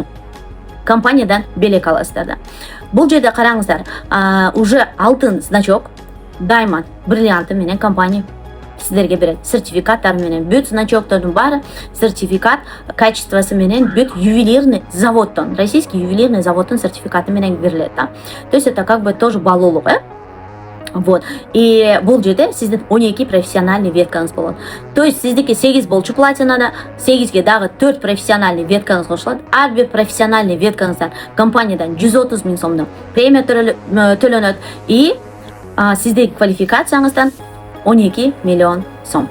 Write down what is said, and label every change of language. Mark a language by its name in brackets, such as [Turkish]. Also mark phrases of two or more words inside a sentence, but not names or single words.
[Kyrgyz] Компаниядан белек аласыздар да. Бул жерде караңыздар, уже алтын значок, Diamond бриллианты менен компания сиздерге берет. Сертификаттар менен бүт значоктордун баары, сертификат качествосы менен бүт ювелирный заводтон, [Russian] российский ювелирный [Kyrgyz] заводтун сертификаты менен берилет да. [Russian] То есть это как бы тоже баллуулук, Вот. [Kyrgyz] И бул жерде сиздин 12 профессиональный веткаңыз болот. [Russian] То есть [Kyrgyz] сиздики 8 болчу платинада, 8ге дагы 4 профессиональный веткаңыз кошулат. Ар бир профессиональный веткаңыздан компаниядан 130 миң сомдон премия төлөнөт. И сиздин квалификацияңыздан 12 миллион сом.